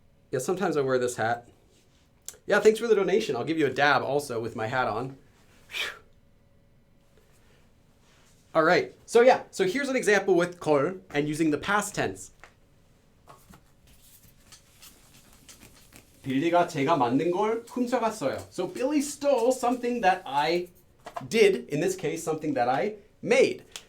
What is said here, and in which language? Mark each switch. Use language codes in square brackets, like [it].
[en] Yeah, sometimes I wear this hat. Yeah, thanks for the donation. I'll give you a dab also with my hat on. Whew. All right. So yeah, so here's an example with 걸 and using the past tense. [ko] 빌리가 제가 만든 걸 훔쳐갔어요. [en] So Billy stole something that I did, in this case, something that I made.